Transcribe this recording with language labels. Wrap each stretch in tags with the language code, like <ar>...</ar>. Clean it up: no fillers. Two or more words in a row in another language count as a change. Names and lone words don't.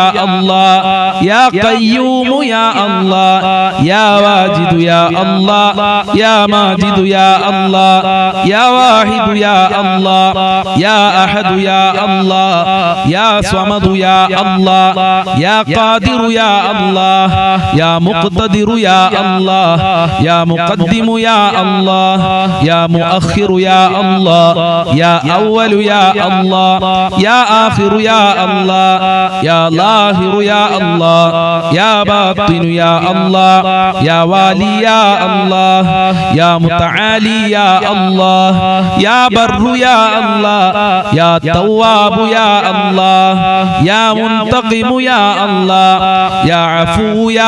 <ar>الله يا قيوم يا الله يا واجد يا الله يا ماجد يا الله يا واحد يا الله يا أحد يا الله يا صمد يا الله يا قادر يا الله يا مقتدر يا الله يا مقدم يا الله يا مؤخر يا الله يا أول يا الله يا آخر يا الله يا ظاهر يا الله يا باطن يا الله يا والي يا الله يا متعالي يا الله يا بر يا الله يا تواب يا الله يا منتقم يا الله يا عفو يا</ar>